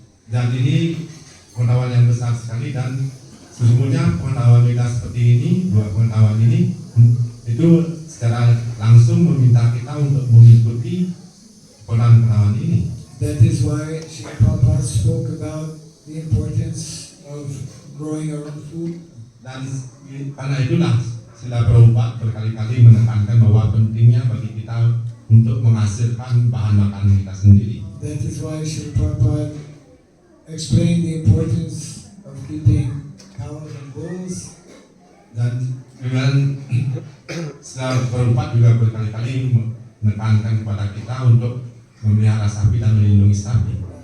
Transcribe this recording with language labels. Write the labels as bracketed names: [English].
[Indonesian] Dan ini pengetahuan yang besar sekali, dan sesungguhnya pengetahuan kita seperti ini, dua pengetahuan ini itu secara langsung meminta kita untuk mengikuti pengetahuan ini. [English] That is why Srila Prabhupada spoke about the importance of growing our own food. [Indonesian] Dan karena itulah Srila Prabhupada berkali-kali menekankan bahwa pentingnya bagi kita untuk menghasilkan bahan makanan kita sendiri. [English] That is why Srila Prabhupada explained the importance of keeping cows and bulls. [Indonesian] Dan dengan Srila Prabhupada juga berkali-kali menekankan kepada kita untuk memelihara sapi dan melindungi sapi.